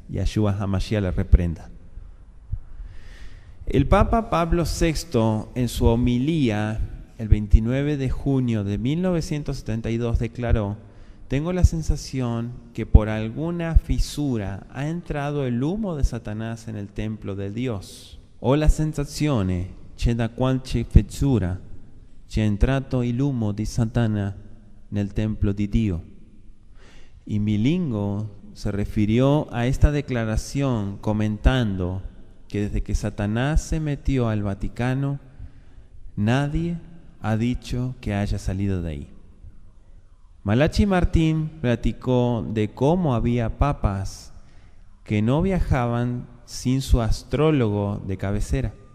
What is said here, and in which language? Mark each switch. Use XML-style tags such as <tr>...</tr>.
<es>Yahshua HaMashiach le reprenda. El Papa Pablo VI, en su homilía, el 29 de junio de 1972, declaró: tengo la sensación que por alguna fisura ha entrado el humo de Satanás en el templo de Dios.</es> <it>Ho la sensazione che da qualche fessura c'è entrato il humo di Satana nel templo di Dio.</it> <es>Y Milingo se refirió a esta declaración comentando que desde que Satanás se metió al Vaticano, nadie ha dicho que haya salido de ahí. Malachi Martín platicó de cómo había papas que no viajaban sin su astrólogo de cabecera.</es>